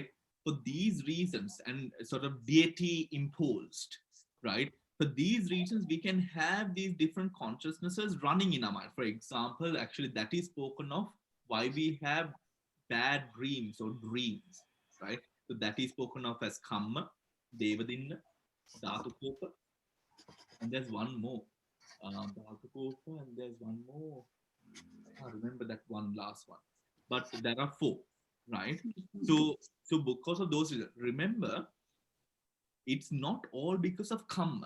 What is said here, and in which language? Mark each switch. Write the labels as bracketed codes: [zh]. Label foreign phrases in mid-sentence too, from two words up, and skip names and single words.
[en] For these reasons and sort of deity imposed, right? For these reasons, we can have these different consciousnesses running in our mind. For example, actually, that is spoken of why we have bad dreams or dreams, right? So that is spoken of as [pi] kamma, devadinna, dhatukopa, [en] and there's one more. Dhatukopa, and there's one more. I remember that one last one. But there are 4, right? So because of those reasons, remember, it's not all because of kamma.